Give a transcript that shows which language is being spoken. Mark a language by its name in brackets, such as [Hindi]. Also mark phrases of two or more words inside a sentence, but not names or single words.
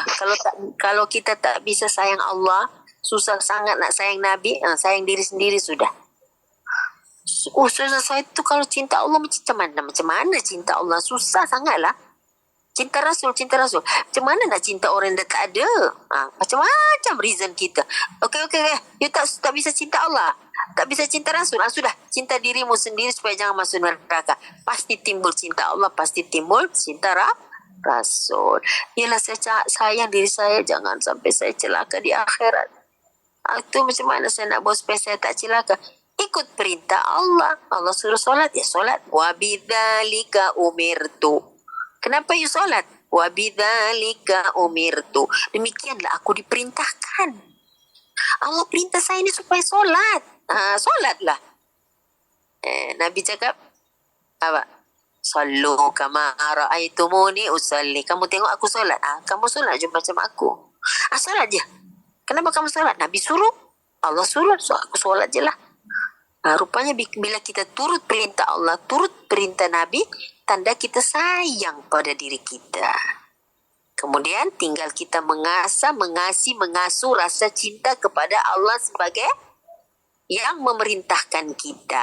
[Malay] Kalau kita tak bisa sayang Allah, susah sangat nak sayang Nabi, sayang diri sendiri sudah. Saya tu kalau cinta Allah macam mana cinta Allah? Susah sangatlah. Cinta Rasul. Macam mana nak cinta orang yang tak ada? Macam-macam reason kita. Okey. You tak bisa cinta Allah. Tak bisa cinta Rasul. Sudah. Cinta dirimu sendiri supaya jangan masuk neraka. Pasti timbul cinta Allah. Pasti timbul cinta Rasul. Yalah, saya sayang diri saya, jangan sampai saya celaka di akhirat. Itu macam mana saya nak bawa supaya saya tak celaka? Ikut perintah Allah. Allah suruh solat, ya solat. [Arabic] وبذلك أمرت. [Malay] Kenapa you solat? [Arabic] وبذلك أمرت. [Malay] Demikianlah aku diperintahkan. Allah perintah saya ini supaya solat. Solatlah. Nabi cakap apa? [Arabic] صلوا كما رأيتموني أصلي. [Malay] Kamu tengok aku solat. Kamu solat je macam aku. Solat je. Kenapa kamu solat? Nabi suruh. Allah suruh. So aku solat je lah. Rupanya bila kita turut perintah Allah, turut perintah Nabi, tanda kita sayang pada diri kita. Kemudian tinggal kita mengasuh rasa cinta kepada Allah sebagai yang memerintahkan kita.